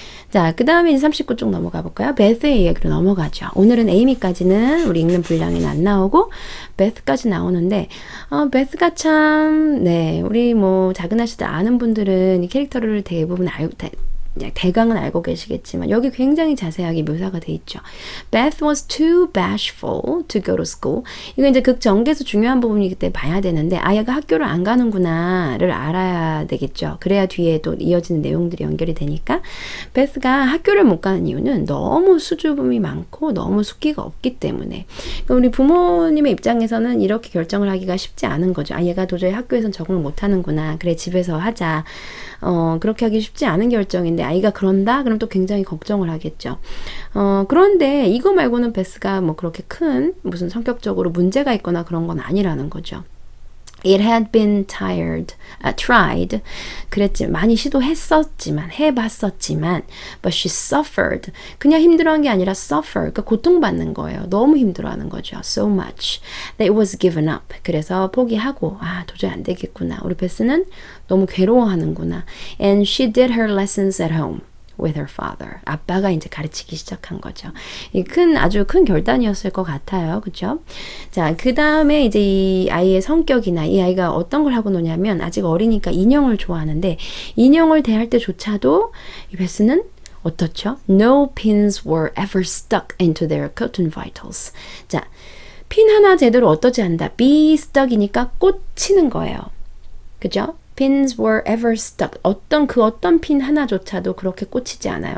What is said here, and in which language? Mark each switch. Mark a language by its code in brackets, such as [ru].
[ko] 자, 그 다음에 39쪽 넘어가 볼까요? 베스의 이야기로 넘어가죠. 오늘은 에이미까지는 우리 읽는 분량에는 안 나오고 베스까지 나오는데 베스가 참, 네, 우리 뭐 작은 아씨들 아는 분들은 이 캐릭터를 대부분 대강은 알고 계시겠지만 여기 굉장히 자세하게 묘사가 돼 있죠. [en] Beth was too bashful to go to school. [ko] 이거 이제 극 전개에서 중요한 부분이기 때문에 봐야 되는데 아이가 학교를 안 가는구나를 알아야 되겠죠. 그래야 뒤에 또 이어지는 내용들이 연결이 되니까 베스가 학교를 못 가는 이유는 너무 수줍음이 많고 너무 숙기가 없기 때문에 우리 부모님의 입장에서는 이렇게 결정을 하기가 쉽지 않은 거죠. 얘가 도저히 학교에선 적응을 못 하는구나. 그래 집에서 하자. 그렇게 하기 쉽지 않은 결정인데 아이가 그런다? 그럼 또 굉장히 걱정을 하겠죠. 그런데 이거 말고는 베스가 뭐 그렇게 큰 무슨 성격적으로 문제가 있거나 그런 건 아니라는 거죠. [en] It had been tried. [ko] 그랬지만, 많이 시도했었지만, 해봤었지만, [en] but she suffered. [ko] 그냥 힘들어한 게 아니라 suffer. 그러니까 고통받는 거예요. 너무 힘들어하는 거죠. [en] So much. That it was given up. [ko] 그래서 포기하고, 도저히 안 되겠구나. 우리 베스는 너무 괴로워하는구나. [en] And she did her lessons at home. with her father. [ko] 아빠가 이제 가르치기 시작한 거죠. 아주 큰 결단이었을 것 같아요. 그죠? 자, 그 다음에 이제 이 아이의 성격이나 이 아이가 어떤 걸 하고 노냐면 아직 어리니까 인형을 좋아하는데 인형을 대할 때조차도 이 베스는 어떻죠? [en] No pins were ever stuck into their cotton vitals. [ko] 자, 핀 하나 제대로 어떠지 않다. be stuck이니까 꽂히는 거예요. [en] 그죠? Pins were ever stuck. [ko] 어떤 핀 하나조차도 그렇게 꽂히지 않아요.